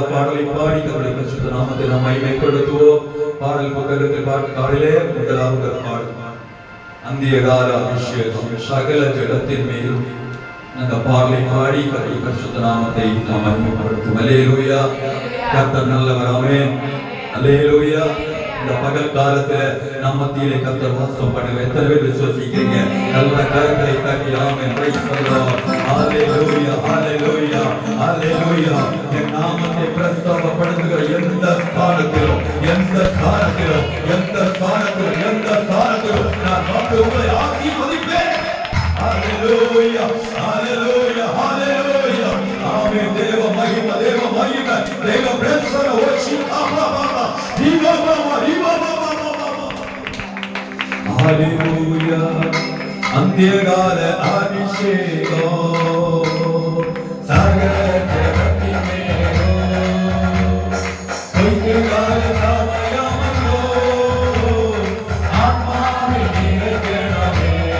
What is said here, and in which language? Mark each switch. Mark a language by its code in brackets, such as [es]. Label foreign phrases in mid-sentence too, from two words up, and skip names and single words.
[ta] பாடல் புத்தகத்தில் பாடலிலே முதலாவது பாடல் [ml] അന്ത്യകാല അഭിഷേകം സകല ജഡത്തിന്മേലും ഞങ്ങൾ പാടി പരിശുദ്ധ നാമത്തെ നാം മഹിമപ്പെടുത്തും. ഹല്ലേലൂയ. [ta] கர்த்தர் நல்லவர். [ml] ആമേൻ. ഹല്ലേലൂയ. [ta] இந்த பகல் காலத்துல நம்ம மத்தியிலே கர்த்தர் வாசம் பண்ணுங்க. எத்தனை பேர் விசுவாசிக்கிறீங்க? நல்ல கரங்களை தட்டி ஆமென். [en] praise the Lord. [ta] ஹalleluya ஹalleluya ஹalleluya. என் நாமத்தை பிரஸ்தாபப்படுத்துகிற எந்த ஸ்தானத்திலும் நான் வந்து உங்களை ஆசீர்வதிப்பேன். ஹalleluya ஹalleluya ஹalleluya. ஆமென். தேவ மகிமை தேவ பிரசன்ன ஓஷிகாமா ഹല്ലേലൂയ. [ml] അന്ത്യകാല അഭിഷേകം സകല ജഗത്തിന്മേലും അന്ത്യകാല സമയമല്ലോ ആത്മാവിൽ നിറയ്ക്കണമേ.